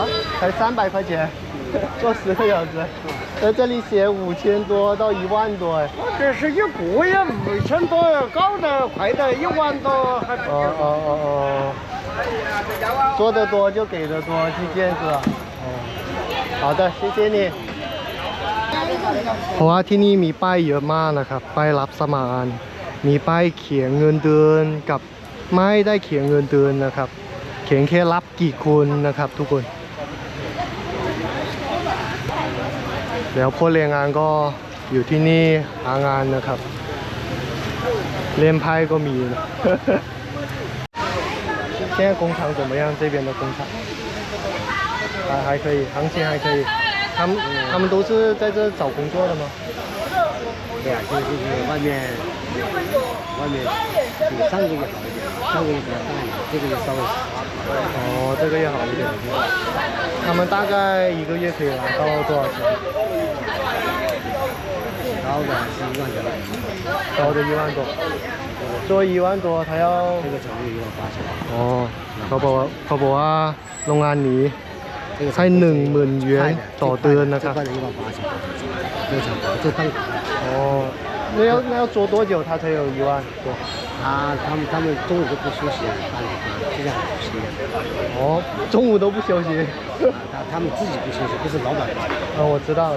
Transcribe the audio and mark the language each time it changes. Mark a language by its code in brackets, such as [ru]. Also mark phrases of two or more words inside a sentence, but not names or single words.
[zh] 才300块钱？做10个小时？在这里写5000多到1万多哎。这是一个呀，5000多，高的快的1万多还。哦。做得多就给得多，计件是吧？哦。好的，谢谢你。 [th] เพราะว่าที่นี่มีป้ายเยอะมากนะครับป้ายรับสมานมีป้ายเขียนเงินเดือนกับไม่ได้เขียนเงินเดือนนะครับเขียนแค่รับกี่คนนะครับทุกคนแล้วพวกแรงงานก็อยู่ที่นี่หางานนะครับเล่นไพ่ก็มีนะ [zh] 现在工厂怎么样？这边的工厂还可以，行情还可以。他们都是在这找工作的吗？对呀，就是外面比上个月好一点，上个月比较大一点，这个月稍微少。哦，这个月好一点。他们大概1个月可以拿到多少钱？高的是1万多。高的1万多。做1万多，他要这个厂有18000。哦， [th] เขาบอกว่าโรงงานนี้ให้10,000元ต่อเดือนนะครับ [zh] 这块的18000，这个厂就当。哦，那要做多久他才有1万多？他们中午都不休息，就像补习一样。哦，中午都不休息。他们自己不休息，不是老板。我知道。